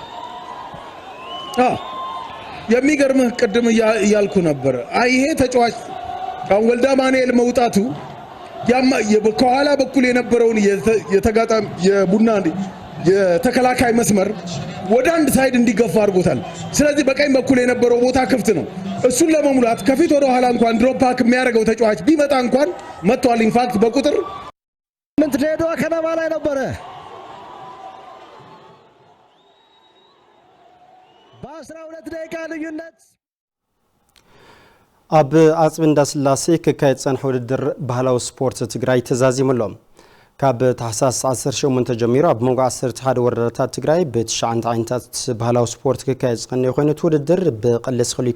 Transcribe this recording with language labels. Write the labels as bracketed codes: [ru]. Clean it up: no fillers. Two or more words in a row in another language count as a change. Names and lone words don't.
[am] የሚገርምህ ቅድም እያልኩ ነበር። ይሄ ተጫዋች ወልደ አማኑኤል መውጣቱ ከኋላ በኩል የነበረውን የተጋጣሚ የቡና የተከላካይ መስመር ወደ አንድ ሳይድ እንዲገፋ አድርጎታል። ስለዚህ በቀኝ በኩል የነበረው ቦታ ክፍት ነው። እሱን ለመሙላት ከፊት ወደ ኋላ እንኳን [en] drop back [am] የሚያደርገው ተጫዋች ቢመጣ እንኳን መጥቷል። [en] in fact [am] በቁጥር ምን ድሬዳዋ ከነማ ላይ ነበረ በ12 ደቂቃ ልዩነት [ti] ኣብ ኣጽቢ እንዳስላሴ ክካየድ ጸንሐ ውድድር ባህላዊ ስፖርት ትግራይ ተዛዚሙሎም ካብ ታሕሳስ 18 ጀሚሩ ኣብ መንጎ 11 ወረዳታት ትግራይ ብ9 ዓይነታት ባህላዊ ስፖርት ክካየድ ጸንሐ ኮይኑ ውድድር ብቀለስ ክሊቱ